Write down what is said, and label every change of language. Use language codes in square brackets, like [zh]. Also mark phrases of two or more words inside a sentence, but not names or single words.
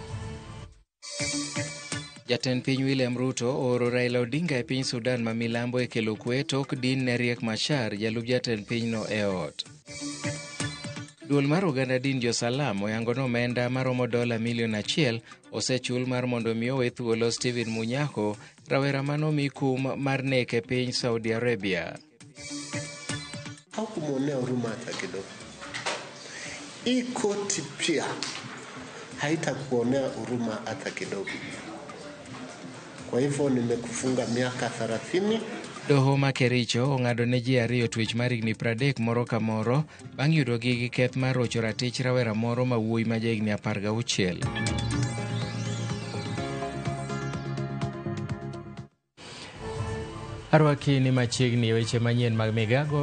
[luo] Jatend piny William Ruto ooro Raila Odinga e piny Sudan ma milambo e kelo kwe tok din ne Riek Machar, jalup jatend pinyno e ot. Duol mar oganda din Jo-Salam oyango omenda maromo $1 milion osechul mar mondo mi owe thuolo Stephen Munyako, rawera manomi kum mar nek e piny Saudi Arabia. [sw] Hakumwonea huruma hata kidogo. Hii koti pia haitakuonea huruma hata kidogo. Kwa hivyo nimekufunga miaka 30. [luo] Doho ma Kericho ong'ado ne ji ariyo twech mar higni 30 moro ka moro bang' yudogi gi keth mar rocho ratich rawera moro ma wuoyi ma jahigni 16. Arwaki ni machiegni e weche manyien mag migago.